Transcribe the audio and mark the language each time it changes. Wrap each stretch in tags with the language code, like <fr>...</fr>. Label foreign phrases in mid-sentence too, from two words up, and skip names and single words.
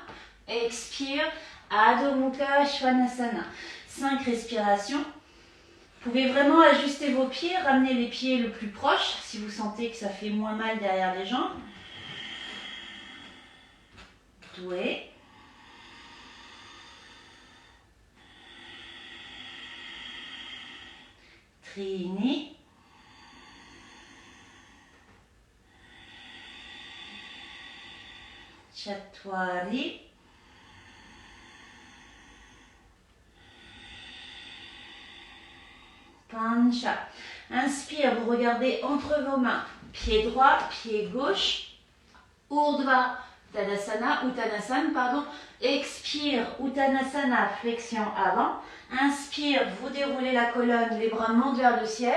<fr>Expire, Adho Mukha Svanasana. 5 respirations. Vous pouvez vraiment ajuster vos pieds, ramener les pieds le plus proche si vous sentez que ça fait moins mal derrière les jambes. Doué. Trini. Chattwari. Pancha. Inspire, vous regardez entre vos mains. Pied droit, pied gauche. Urdhva Uttanasana, pardon. Expire, Uttanasana, flexion avant. Inspire, vous déroulez la colonne, les bras montent vers le ciel.</fr>